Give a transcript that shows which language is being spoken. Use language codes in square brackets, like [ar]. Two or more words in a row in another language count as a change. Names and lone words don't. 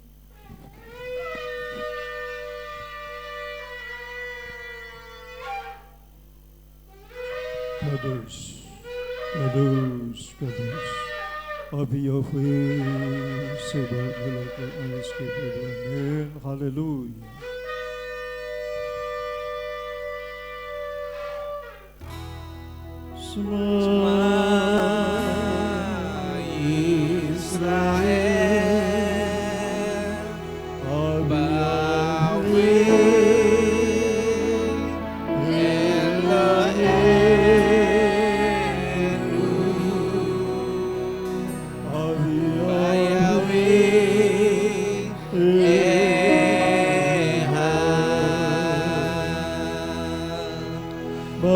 [id] Kudus, kudus, kudus. Aba Yahweh sebab melakukan alas kebenaran. Haleluya. [he] שמע ישראל, אבא יהוה אלוהינו, אבא יהוה אחד